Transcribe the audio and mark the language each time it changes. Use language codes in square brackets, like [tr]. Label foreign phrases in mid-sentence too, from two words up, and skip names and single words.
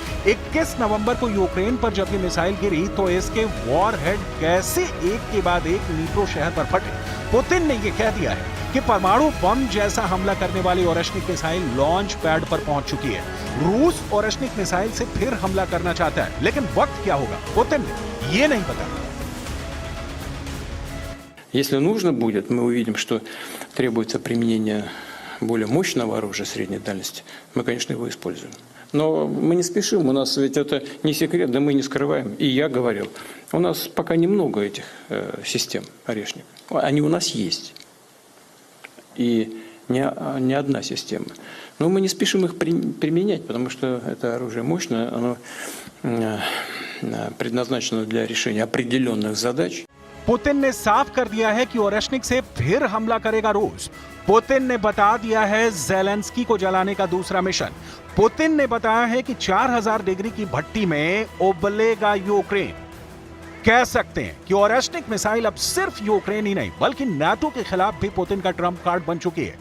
[hi] 21 नवंबर को यूक्रेन पर जब ये मिसाइल गिरी तो इसके वॉरहेड कैसे एक के बाद एक नीट्रो शहर पर फटे। पुतिन ने यह कह दिया है कि परमाणु बम जैसा हमला करने वाली ओरेश्निक मिसाइल [en] launch pad [hi] पर पहुंच चुकी है। रूस ओरेश्निक मिसाइल से फिर हमला करना चाहता है, लेकिन वक्त क्या होगा पुतिन ने ये नहीं बताया। [ru] Если нужно будет, мы увидим, что требуется применение более мощного оружия средней дальности, мы, конечно, его используем. Но мы не спешим, у нас ведь это не секрет, да мы не скрываем. И я говорил, у нас пока немного этих систем орешник. Они у нас есть. И не одна система. Но мы не спешим их применять, потому что это оружие мощное, оно предназначено для решения определенных задач. [hi] पुतिन ने साफ कर दिया है कि ओरेश्निक से फिर हमला करेगा रूस। पुतिन ने बता दिया है ज़ेलेंस्की को जलाने का दूसरा मिशन। पुतिन ने बताया है कि 4000 डिग्री की भट्टी में उबलेगा यूक्रेन। कह सकते हैं कि ओरेश्निक मिसाइल अब सिर्फ यूक्रेन ही नहीं बल्कि नाटो के खिलाफ भी पुतिन का [en] trump card [hi] बन चुकी है।